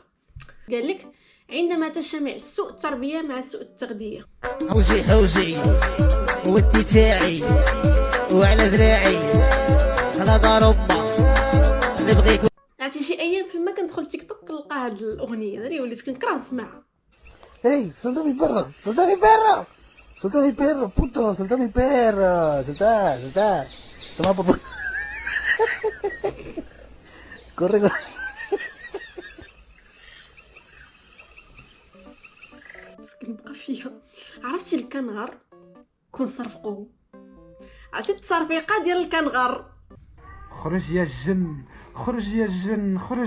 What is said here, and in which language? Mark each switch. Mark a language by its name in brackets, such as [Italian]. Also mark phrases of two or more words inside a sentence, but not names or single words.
[Arabic] قال لك عندما تجتمع سوء التربية مع سوء التغذية. حوجي ودي تاعي وعلى ذراعي على دار امه اللي بغيك. عرفتي شي ايام فيما كندخل تيك توك نلقى هاد الاغنيه هذه وليت كنكره نسمعها. [Spanish] Hey, suéltame mi perro, suelta mi perro, suelta mi perro, puto, suelta mi perro, suelta, toma por corre, corre. [Arabic] مسكين بقى فيا. عرفتي الكنغر كون صرفقوه، عرفتي التصرفيقه ديال الكنغر. خرج يا الجن، خرج يا الجن، خرج.